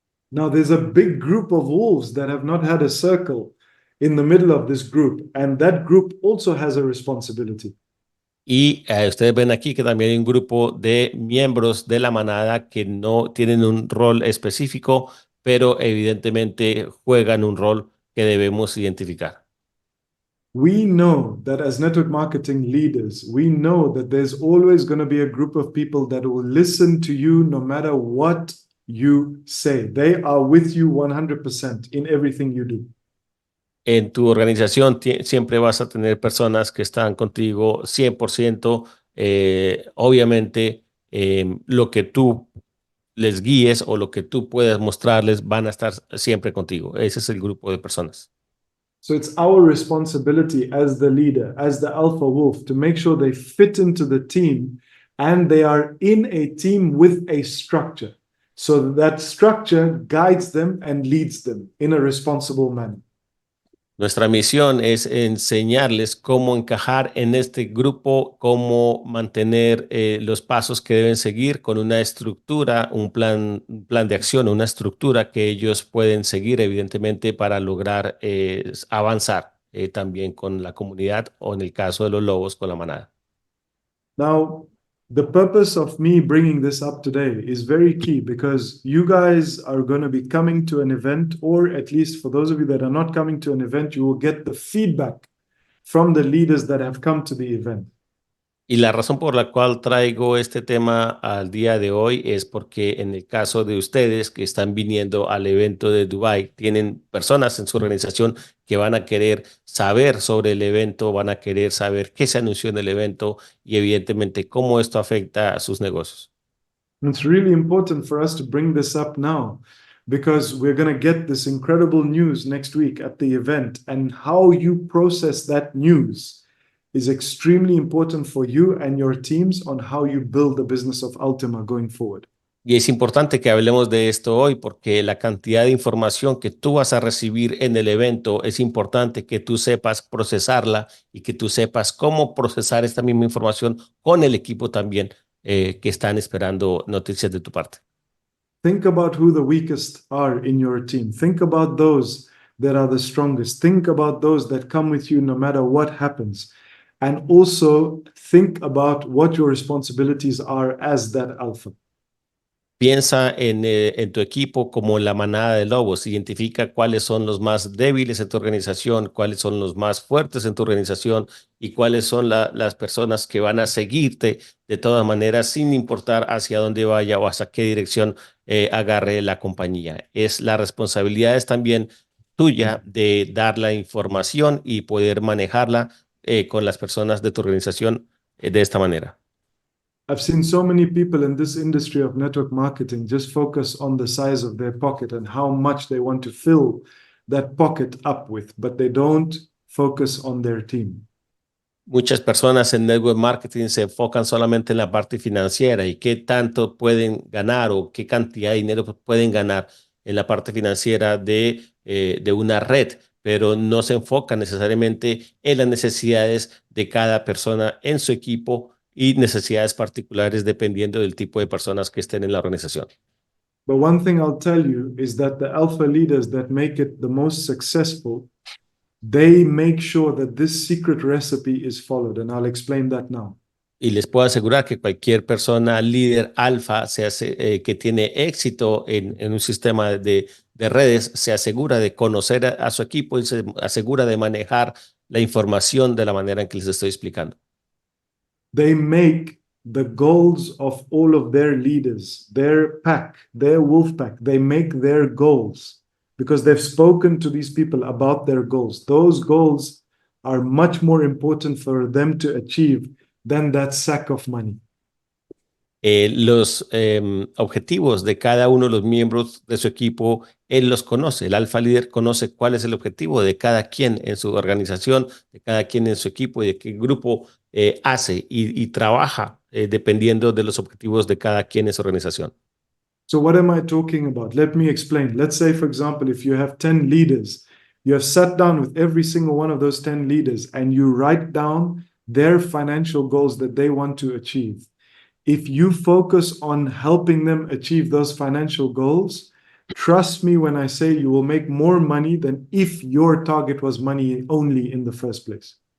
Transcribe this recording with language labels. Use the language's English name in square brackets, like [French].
[English] Now, there's a big group of wolves that have not had a circle in the middle of this group, and that group also has a responsibility. [Spanish] Y ustedes ven aquí que también hay un grupo de miembros de la manada que no tienen un rol específico, pero evidentemente juegan un rol que debemos identificar. [English] We know that as network marketing leaders, we know that there's always going to be a group of people that will listen to you no matter what you say. They are with you 100% in everything you do. [Spanish] En tu organización siempre vas a tener personas que están contigo 100%. Obviamente, lo que tú les guíes o lo que tú puedas mostrarles van a estar siempre contigo. Ese es el grupo de personas. [English] So it's our responsibility as the leader, as the alpha wolf, to make sure they fit into the team and they are in a team with a structure. So that structure guides them and leads them in a responsible manner. [Spanish] Nuestra misión es enseñarles cómo encajar en este grupo, cómo mantener los pasos que deben seguir con una estructura, un plan de acción, una estructura que ellos pueden seguir, evidentemente, para lograr avanzar también con la comunidad o en el caso de los lobos, con la manada. [English] Now, the purpose of me bringing this up today is very key because you guys are going to be coming to an event, or at least for those of you that are not coming to an event, you will get the feedback from the leaders that have come to the event. [Spanish] Y la razón por la cual traigo este tema al día de hoy es porque en el caso de ustedes que están viniendo al evento de Dubái, tienen personas en su organización que van a querer saber sobre el evento, van a querer saber qué se anunció en el evento y evidentemente cómo esto afecta a sus negocios. [English] And it's really important for us to bring this up now because we're going to get this incredible news next week at the event, and how you process that news is extremely important for you and your teams on how you build the business of Ultima going forward. [Spanish] Y es importante que hablemos de esto hoy porque la cantidad de información que tú vas a recibir en el evento es importante que tú sepas procesarla y que tú sepas cómo procesar esta misma información con el equipo también que están esperando noticias de tu parte. [English] Think about who the weakest are in your team. Think about those that are the strongest. Think about those that come with you no matter what happens. And also think about what your responsibilities are as that alpha. [Spanish] Piensa en tu equipo como la manada de lobos. Identifica cuáles son los más débiles en tu organización, cuáles son los más fuertes en tu organización y cuáles son las personas que van a seguirte de todas maneras sin importar hacia dónde vaya o hacia qué dirección agarre la compañía. La responsabilidad es también tuya de dar la información y poder manejarla con las personas de tu organización de esta manera. [English] I've seen so many people in this industry of network marketing just focus on the size of their pocket and how much they want to fill that pocket up with, but they don't focus on their team. [Spanish] Muchas personas en network marketing se enfocan solamente en la parte financiera y qué tanto pueden ganar o qué cantidad de dinero pueden ganar en la parte financiera de una red, pero no se enfocan necesariamente en las necesidades de cada persona en su equipo y necesidades particulares dependiendo del tipo de personas que estén en la organización. [English] But one thing I'll tell you is that the alpha leaders that make it the most successful, they make sure that this secret recipe is followed. And I'll explain that now. [Spanish] Y les puedo asegurar que cualquier persona líder alfa que tiene éxito en un sistema de redes se asegura de conocer a su equipo y se asegura de manejar la información de la manera en que les estoy explicando. [English] They make the goals of all of their leaders, their pack, their wolf pack, they make their goals because they've spoken to these people about their goals. Those goals are much more important for them to achieve than that sack of money. [Spanish] Los objetivos de cada uno de los miembros de su equipo, él los conoce. El alfa líder conoce cuál es el objetivo de cada quien en su organización, de cada quien en su equipo y de qué grupo hace y trabaja dependiendo de los objetivos de cada quien en su organización. [English] So, what am I talking about? Let me explain. Let's say, for example, if you have 10 leaders, you have sat down with every single one of those 10 leaders and you write down their financial goals that they want to achieve. If you focus on helping them achieve those financial goals, trust me when I say you will make more money than if your target was money only in the first place.